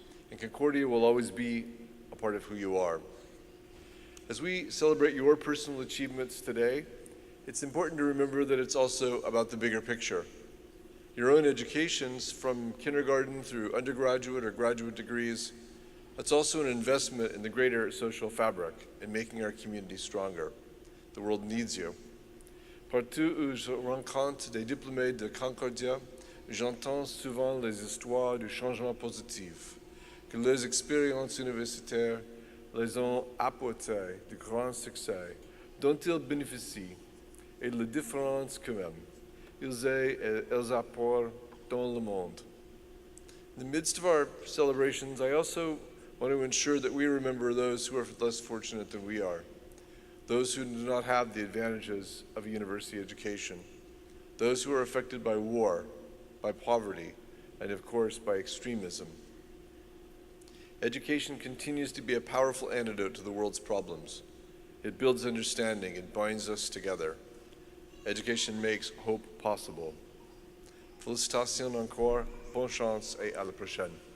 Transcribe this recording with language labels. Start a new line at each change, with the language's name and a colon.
English: And Concordia will always be a part of who you are. As we celebrate your personal achievements today, it's important to remember that it's also about the bigger picture. Your own educations, from kindergarten through undergraduate or graduate degrees, that's also an investment in the greater social fabric and making our community stronger. The world needs you.
French: Partout où je rencontre des diplômés de Concordia, j'entends souvent les histoires du changement positif, que leurs expériences universitaires les ont apporté de grands succès, dont ils bénéficient, et les différences quand même. Ils apportent dans le monde.
English: In the midst of our celebrations, I also want to ensure that we remember those who are less fortunate than we are, those who do not have the advantages of a university education, those who are affected by war, by poverty, and of course by extremism. Education continues to be a powerful antidote to the world's problems. It builds understanding and binds us together. Education makes hope possible.
French: Félicitations encore, bonne chance et à la prochaine.